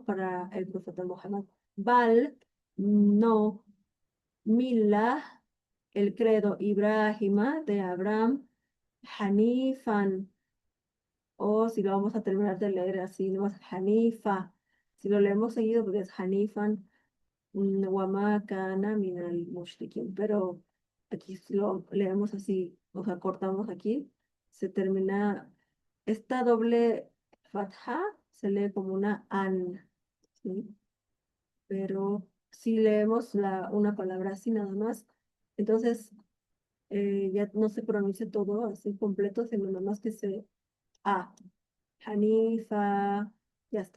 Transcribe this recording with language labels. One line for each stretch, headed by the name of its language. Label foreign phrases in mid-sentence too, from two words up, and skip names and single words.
Spanish: Para el profeta Muhammad. Bal, no. Millah, el credo Ibrahima de Abraham, Hanifan, o si lo vamos a terminar de leer así, no es Hanifa. Si lo leemos seguido, pues es
Arabic: حنيفا وما كان من المشركين.
Spanish: Pero aquí si lo leemos así, o sea, cortamos aquí, se termina, esta doble fatha se lee como una an, ¿sí? Pero si leemos una palabra así nada más, entonces ya no se pronuncia todo así completo, sino nada más que se A, Hanifa, ya está.